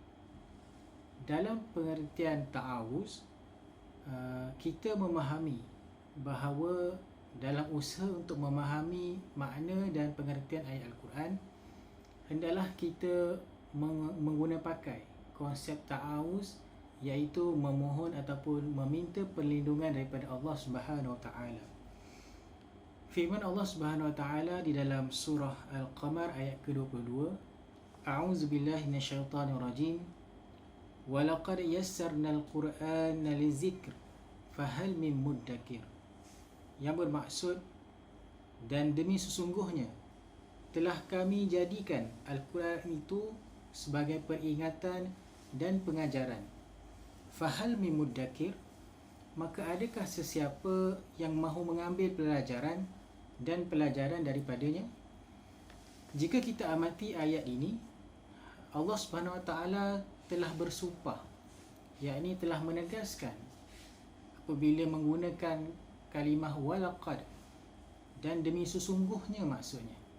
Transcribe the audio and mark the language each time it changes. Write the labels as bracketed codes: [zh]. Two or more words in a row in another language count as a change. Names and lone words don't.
[ms] Dalam pengertian ta'awuz, kita memahami bahawa dalam usaha untuk memahami makna dan pengertian ayat Al-Quran, hendaklah kita menggunakan pakai konsep ta'awuz, iaitu memohon ataupun meminta perlindungan daripada Allah [ar] سبحانه وتعالى. [ms] Firman Allah [ar] سبحانه وتعالى [ms] di dalam surah Al-Qamar ayat ke-22, [ar] أعوذ بالله من الشيطان الرجيم. ولقد يسرنا القرآن للذكر فهل من مدكر. [ms] Yang bermaksud, dan demi sesungguhnya telah kami jadikan Al-Quran itu sebagai peringatan dan pengajaran. [ar] فهل من مدكر, [ms] maka adakah sesiapa yang mahu mengambil pelajaran dan pelajaran daripadanya? Jika kita amati ayat ini, Allah [ar] سبحانه وتعالى [ms] telah bersumpah, yakni telah menegaskan apabila menggunakan kalimah walaqad, dan demi sesungguhnya maksudnya.